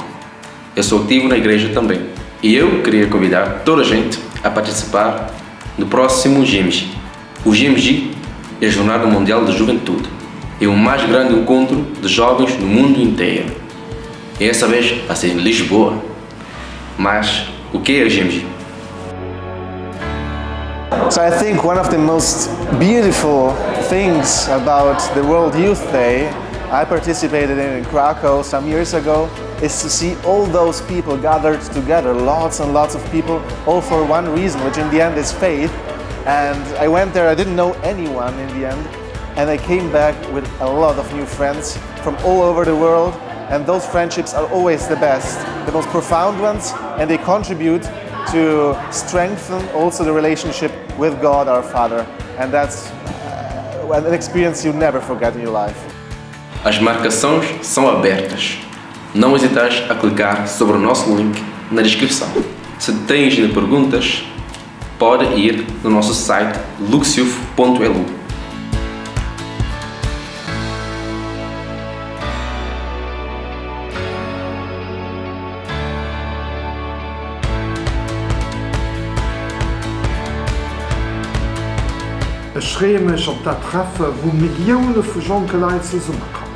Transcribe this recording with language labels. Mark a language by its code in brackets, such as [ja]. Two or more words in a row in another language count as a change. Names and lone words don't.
[pt] Eu sou ativo na igreja também. E eu queria convidar toda a gente a participar no próximo JMJ. O JMJ é a Jornada Mundial da Juventude. É o mais grande encontro de jovens no mundo inteiro. E essa vez vai ser em Lisboa. Mas o que é o JMJ? [en] So I think one of the most beautiful things about the World Youth Day I participated in Krakow some years ago is to see all those people gathered together, lots and lots of people, all for one reason, which in the end is faith. And I went there, I didn't know anyone in the end, and I came back with a lot of new friends from all over the world, and those friendships are always the best, the most profound ones, and they contribute to strengthen also the relationship with God our Father, and that's an experience you never forget in your life. [pt] As marcações são abertas. Não hesites a clicar sobre o nosso link na descrição. Se tens perguntas, pode ir no nosso site luxiuf.elu. [de] Ich freue mich auf das Treffen, wo Millionen von Jonkelei zusammenkommen.